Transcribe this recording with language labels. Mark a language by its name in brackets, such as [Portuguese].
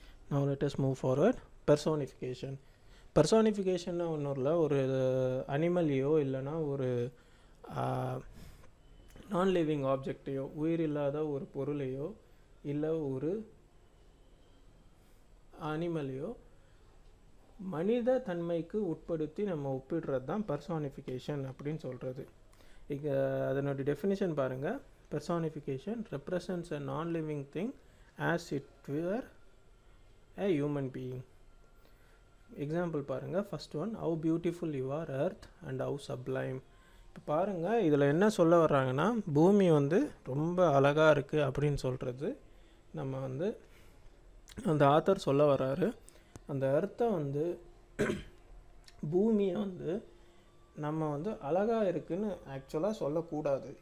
[English] Now let us move forward. [Tamil] Personification. பர்சானிஃபிகேஷன்னா ஒன்றும் இல்லை, ஒரு அனிமலையோ இல்லைனா ஒரு நான் லிவிங் ஆப்ஜெக்டையோ, உயிர் இல்லாத ஒரு பொருளையோ இல்லை ஒரு அனிமலையோ மனித தன்மைக்கு உட்படுத்தி நம்ம ஒப்பிடுறது தான் பர்சானிஃபிகேஷன் அப்படின்னு சொல்கிறது. இங்கே அதனுடைய டெஃபினிஷன் பாருங்கள். [English] Personification represents a non-living thing as it were a human being. Example [Tamil] பாருங்கள். [English] First one, how beautiful you are earth and how sublime. [Tamil] இப்போ பாருங்கள், இதில் என்ன சொல்ல வர்றாங்கன்னா பூமி வந்து ரொம்ப அழகாக இருக்குது அப்படின்னு சொல்கிறது நம்ம வந்து அந்த ஆத்தர் சொல்ல வர்றாரு. அந்த எர்த்தை வந்து பூமியை வந்து நம்ம வந்து அழகாக இருக்குதுன்னு ஆக்சுவலாக சொல்லக்கூடாது.